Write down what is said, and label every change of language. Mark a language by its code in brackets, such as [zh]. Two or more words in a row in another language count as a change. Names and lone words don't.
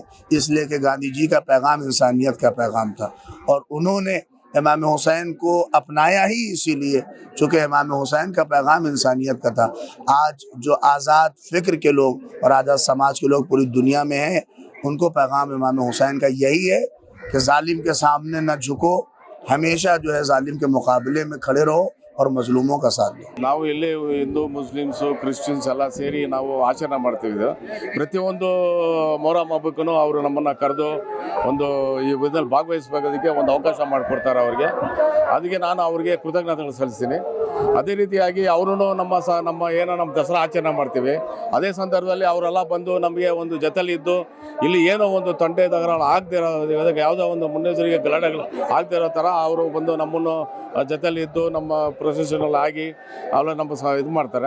[ur] اس لیے کہ گاندھی جی کا پیغام انسانیت کا پیغام تھا، اور انہوں نے امام حسین کو اپنایا ہی اسی لیے چونکہ امام حسین کا پیغام انسانیت کا تھا۔ آج جو آزاد فکر کے لوگ اور آزاد سماج کے لوگ پوری دنیا میں ہیں، ان کو پیغام امام حسین کا یہی ہے کہ ظالم کے سامنے نہ جھکو، ہمیشہ جو ہے ظالم کے مقابلے میں کھڑے رہو اور مظلوموں کا ساتھ دو۔ [kn] ನಾವು ಇಲ್ಲಿ ಹಿಂದೂ ಮುಸ್ಲಿಮ್ಸು ಕ್ರಿಶ್ಚಿಯನ್ಸ್ ಎಲ್ಲ ಸೇರಿ ನಾವು ಆಚರಣೆ ಮಾಡ್ತೀವಿ ಇದು ಪ್ರತಿಯೊಂದು ಮೊಹರಂ ಹಬ್ಬಕ್ಕೂ ಅವರು ನಮ್ಮನ್ನು ಕರೆದು ಒಂದು ಈ ಇದರಲ್ಲಿ ಭಾಗವಹಿಸಬೇಕೋದಕ್ಕೆ ಒಂದು ಅವಕಾಶ ಮಾಡಿಕೊಡ್ತಾರೆ ಅವ್ರಿಗೆ। ಅದಕ್ಕೆ ನಾನು ಅವ್ರಿಗೆ ಕೃತಜ್ಞತೆಗಳು ಸಲ್ಲಿಸ್ತೀನಿ। ಅದೇ ರೀತಿಯಾಗಿ ಅವರು ನಮ್ಮ ಏನೋ ನಮ್ಮ ದಸರಾ ಆಚರಣೆ ಮಾಡ್ತೀವಿ, ಅದೇ ಸಂದರ್ಭದಲ್ಲಿ ಅವರೆಲ್ಲ ಬಂದು ನಮಗೆ ಒಂದು ಜೊತೆಲಿ ಇದ್ದು ಇಲ್ಲಿ ಏನೋ ಒಂದು ತೊಂದರೆ ತಗರಾಳು ಆಗದೆ ಇರೋ ಯಾವುದೋ ಒಂದು ಮುನ್ನೆಚ್ಚರಿಕೆ ಗಲಾಟೆಗಳು ಆಗದೆ ಇರೋ ಥರ ಅವರು ಬಂದು ನಮ್ಮನ್ನು ಜೊತೆಲಿ ಇದ್ದು ನಮ್ಮ ಪ್ರೊಸೆಷನಲ್ ಆಗಿ ಅವೆಲ್ಲ ನಮ್ಮ ಇದು ಮಾಡ್ತಾರೆ।